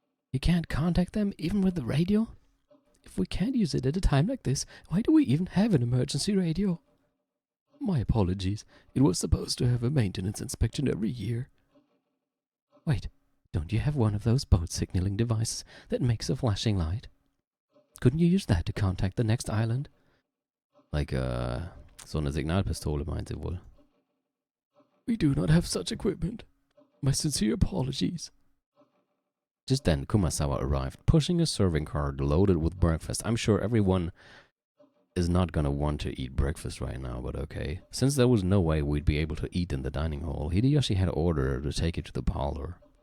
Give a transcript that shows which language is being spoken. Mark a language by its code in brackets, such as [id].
[en] You can't contact them even with the radio? If we can't use it at a time like this, why do we even have an emergency radio? My apologies. It was supposed to have a maintenance inspection every year. Wait, don't you have one of those boat signaling devices that makes a flashing light? Couldn't you use that to contact the next island? [de] Like, so eine Signalpistole meint sie wohl. [en] We do not have such equipment. My sincere apologies. Just then, Kumasawa arrived, pushing a serving cart loaded with breakfast. I'm sure everyone is not gonna want to eat breakfast right now, but okay. Since there was no way we'd be able to eat in the dining hall, Hideyoshi had ordered her to take it to the parlor.